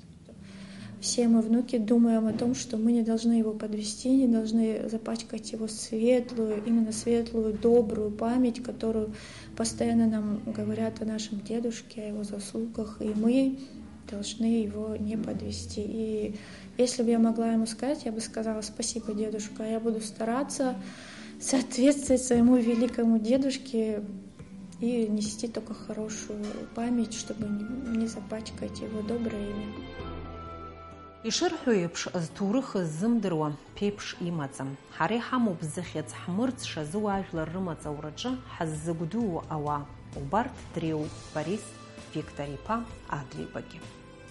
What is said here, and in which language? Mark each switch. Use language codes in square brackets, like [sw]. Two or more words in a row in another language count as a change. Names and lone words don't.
[ru] Все мы, внуки, думаем о том, что мы не должны его подвести, не должны запачкать его именно светлую, добрую память, которую постоянно нам говорят о нашем дедушке, о его заслугах, и мы должны его не подвести. И если бы я могла ему сказать, я бы сказала: спасибо, дедушка, я буду стараться соответствовать своему великому дедушке и нести только хорошую память, чтобы не запачкать его доброе имя. [ab] Ишырҳәо еиԥш зҭоурых ззымдыруа ԥеиԥш имаӡам. Ҳара иҳамоуп зыхьыӡ ҳмырӡша зуаажәлар рымаҵаураҿы ҳаззыгәдуу ауаа. Убарҭ дреиуоуп Борис Виктор-иԥа Адлеибагьы.